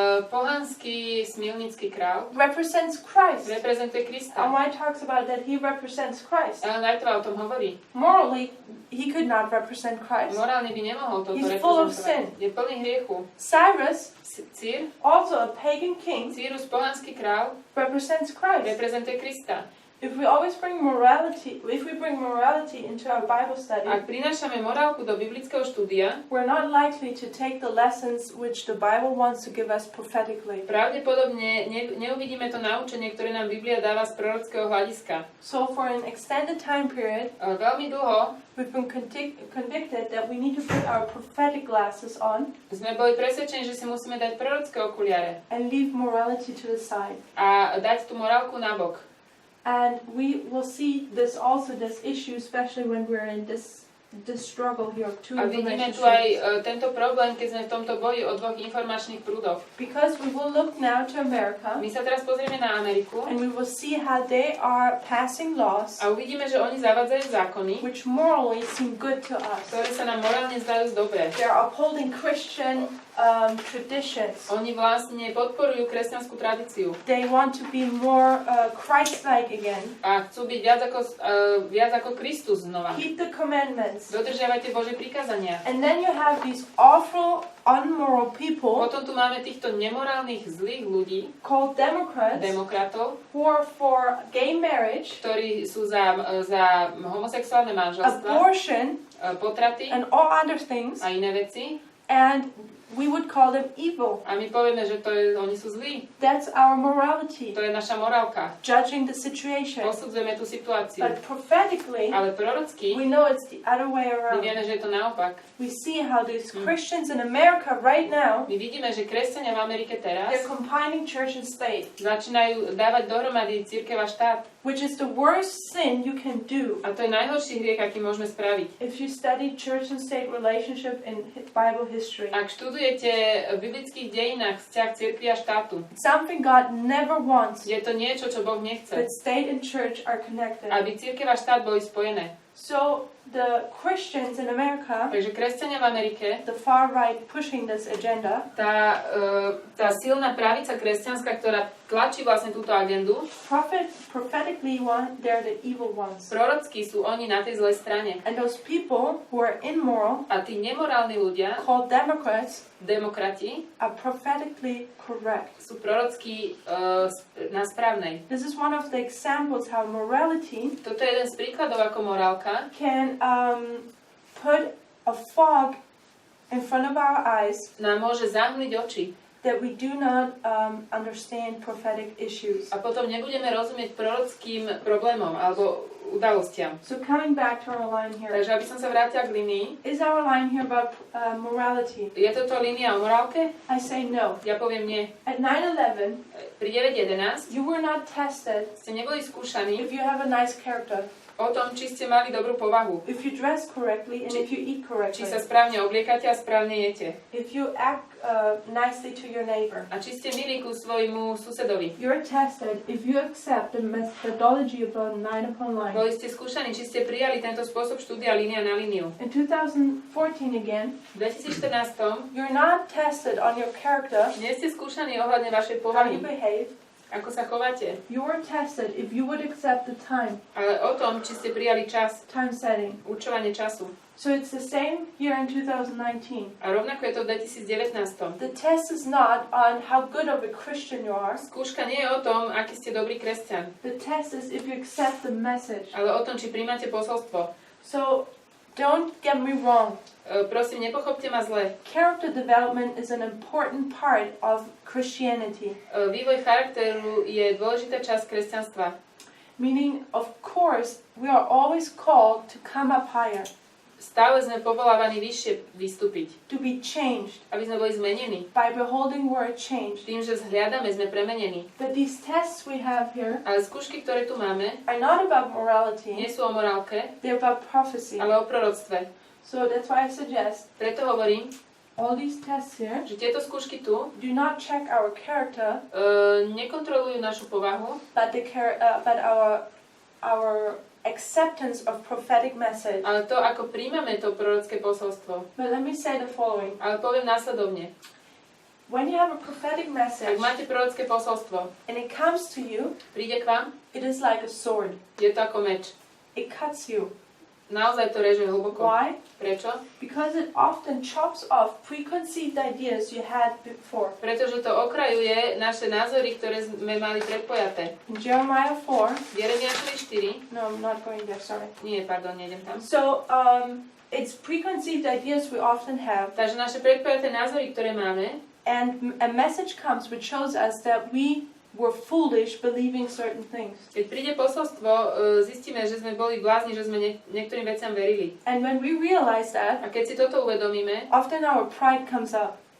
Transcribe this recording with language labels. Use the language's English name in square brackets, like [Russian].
[Slovak] pohanský smilnický král, [English] represents Christ. [Slovak] reprezentuje [English] And [Slovak] Krista. [English] why it talks about that he represents Christ. [Slovak] Ellen Whiteová o tom hovorí. [English] Morally, he could not represent Christ. [Slovak] Morálne by nemohol toto [English] He's full of [Slovak] reprezentovať. [English] sin. [Slovak] Je plný hriechu. [English] Cyrus, [Slovak] Cír, [English] also a pagan king, [Slovak] Círus, pohanský král, [English] represents Christ. [Slovak] reprezentuje Krista. [English] If we bring morality into our Bible study, [Slovak] Ak prinášame morálku do biblického štúdia, [English] we're not likely to take the lessons which the Bible wants to give us prophetically. [Slovak] pravdepodobne neuvidíme to naučenie, ktoré nám Biblia dáva z prorockého hľadiska. [English] So for an extended time period, [Slovak] Veľmi dlho [English] we've been convicted that we need to put our prophetic glasses on [Slovak] sme boli presvedčení, že si musíme dať prorocké okuliare [English] and leave morality to the side. [Slovak] a dať tú morálku nabok. [English] And we will see this issue, especially when we're in this struggle here of two [Slovak] A vidíme [English] information [Slovak] tu aj [English] streams. [Slovak] tento problém, keď sme v tomto boji o dvoch informačných prúdoch. [English] Because we will look now to America, [Slovak] My sa teraz pozrieme na Ameriku [English] and we will see how they are passing laws [Slovak] a uvidíme, že oni zavádzajú zákony, [English] which morally seem good to us. [Slovak] ktoré sa nám morálne zdajú dobré. [English] They're upholding Christian traditions. [Slovak] Oni vlastne podporujú kresťanskú tradíciu [English] They want to be more Christ-like again. [Slovak] a chcú byť viac ako Kristus znova. [English] Keep the commandments. [Slovak] Dodržiavajte Božie prikázania. [English] And then you have these awful, unmoral people [Slovak] Potom tu máme týchto nemorálnych zlých ľudí, [English] called Democrats [Slovak] demokratov, [English] who are for gay marriage, [Slovak] ktorí sú za homosexuálne manželstva, [English] abortion, [Slovak] potraty [English] and all other things. [Slovak] a iné veci. [English] And we would call them evil. [Slovak] A my povieme, že oni sú zlí. [English] That's our morality, [Slovak] To je naša morálka. [English] judging the situation. [Slovak] Posudzujeme tú situáciu. [English] But prophetically, [Slovak] Ale prorocky [English] we know it's the other way [Slovak] my [English] around. [Slovak] vieme, že je to naopak. [English] We see how these Christians in America right now, [Slovak] My vidíme, že kresťania v Amerike teraz [English] they're combining church and state, [Slovak] začínajú dávať dohromady cirkev a štát. [English] which is the worst sin you can do. [Slovak] A to je najhorší hriech, aký môžeme spraviť. [English] If you study church and state relationship in Bible history, [Slovak] Ak študujete v biblických dejinách vzťah cirkvi a štátu, [English] something God never wants, [Slovak] je to niečo, čo Boh nechce. [English] that state and church are connected. [Slovak] Aby cirkev a štát boli spojené. [English] So the Christians in America, [Slovak] Takže kresťania v Amerike, [English] the far right pushing this agenda, [Slovak] tá silná pravica kresťanská, ktorá tlačí vlastne túto agendu, [English] prophetically they're the evil ones. [Slovak] prorocky sú oni na tej zlej strane. [English] And those people who are immoral, [Slovak] A tí nemorálni ľudia, [English] called Democrats, [Slovak] demokrati, [English] are prophetically correct. [Slovak] sú prorocky na správnej. [English] This is one of the examples how morality [Slovak] Toto je jeden z príkladov, ako morálka [English] can put a fog in front of our eyes [Slovak] nám môže zahmliť oči. [English] that we do not understand prophetic issues. [Slovak] A potom nebudeme rozumieť prorockým problémom alebo udalostiam. [English] So coming back to our line here, [Slovak] Takže aby som sa vrátila k linii, [English] is our line here about morality? [Slovak] je toto línia o morálke? [English] I say no. [Slovak] Ja poviem nie. [English] At 9/11, [Slovak] Pri 9.11 [English] you were not tested [Slovak] ste neboli skúšaní [English] if you have a nice character, [Slovak] o tom, či ste mali dobrú povahu, [English] if you dress correctly, and if you eat [Slovak] či [English] correctly, [Slovak] sa správne obliekate a správne jete, [English] if you act nicely to your neighbor. [Slovak] a či ste milí ku svojmu susedovi. [English] You're tested if you accept the methodology about line upon line. [Slovak] Boli ste skúšaní, či ste prijali tento spôsob štúdia línia na líniu. [English] In 2014 again, [Slovak] V 2014 [English] you're not tested on your character, [Slovak] nie ste skúšaní ohľadne vašej [English] how [Slovak] povahy, [English] you behave. [Slovak] ako sa chováte, [English] You were tested if you would accept the time [Slovak] ale o tom, či ste prijali čas, [English] setting. [Slovak] určovanie času. [English] So it's the same here in 2019. [Slovak] A rovnako je to v 2019. [English] The test is not on how good of a Christian you are. [Slovak] Skúška nie je o tom, aký ste dobrý kresťan, [English] The test is if you accept the message. [Slovak] ale o tom, či príjmate posolstvo. [English] So Don't get me wrong. [Slovak] Prosím, nepochopte ma zle. [English] Character development is an important part of Christianity. [Slovak] Vývoj charakteru je dôležitá časť kresťanstva. [English] Meaning, of course, we are always called to come up higher, [Slovak] Stále sme povolávaní vyššie vystúpiť, [English] to be changed [Slovak] aby sme boli zmenení. [English] by beholding word change. [Slovak] Tým, že zhliadame, sme premenení. [English] But these tests we have here [Slovak] Ale skúšky, ktoré tu máme, [English] are not about [Slovak] nie [English] morality, [Slovak] sú o morálke, [English] they're about prophecy. [Slovak] ale o proroctve. [English] So that's why I suggest [Slovak] Preto hovorím, [English] all these tests here [Slovak] že tieto skúšky tu [English] do not check our character, [Slovak] nekontrolujú našu povahu, [English] but but our acceptance of prophetic message. [Slovak] ale to, ako príjmame to prorocké posolstvo. [English] But let me say the following. [Slovak] Ale poviem následovne. [English] When you have a prophetic [Slovak] Ak [English] message [Slovak] máte prorocké posolstvo, [English] and it comes to you, [Slovak] príde k vám, [English] it is like a sword. [Slovak] je to ako meč. [English] It cuts you. [Slovak] Naozaj to reže hlboko. [English] Why? [Slovak] Prečo? [English] Because it often chops off preconceived ideas you had before. [Slovak] Pretože to okrajuje naše názory, ktoré sme mali predpojaté. [English] In Jeremiah 4, [Slovak] V Jeremiášovi 4, [English] no, I'm not going there, sorry. [Slovak] nie, pardon, nejdem tam. [English] So, it's preconceived ideas we often have, [Slovak] Takže naše predpojaté názory, ktoré máme, [English] and a message comes which shows us that we were foolish believing certain things. [Slovak] keď príde posolstvo, zistíme, že sme boli blázni, že sme niektorým veciam verili. [English] And when we realize that, [Slovak] A keď si toto uvedomíme, [English] often our pride comes up,